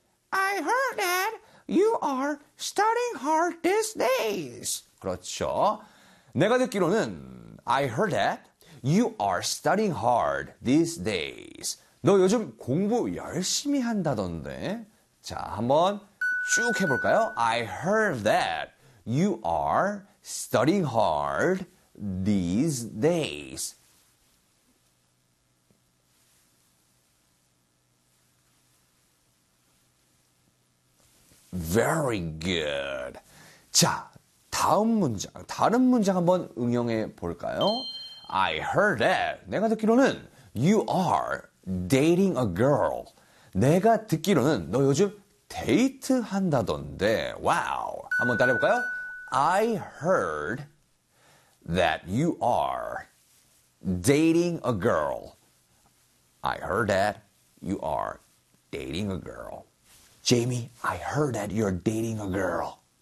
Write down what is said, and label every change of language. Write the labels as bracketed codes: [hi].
[en] I heard that you are studying hard these days. [ko] 그렇죠. 내가 듣기로는 [en] I heard that you are studying hard these days. [ko] 너 요즘 공부 열심히 한다던데. 자, 한번 쭉 해볼까요? [en] I heard that you are studying hard these days. Very good. [ko] 자, 다음 문장, 다른 문장 한번 응용해 볼까요? [en] I heard that. [ko] 내가 듣기로는 [en] you are dating a girl. [ko] 내가 듣기로는 너 요즘 데이트 한다던데. 와우. 한번 따라해 볼까요? [en] I heard that you are dating a girl. I heard that you are dating a girl. Jamie, I heard that you're dating a girl.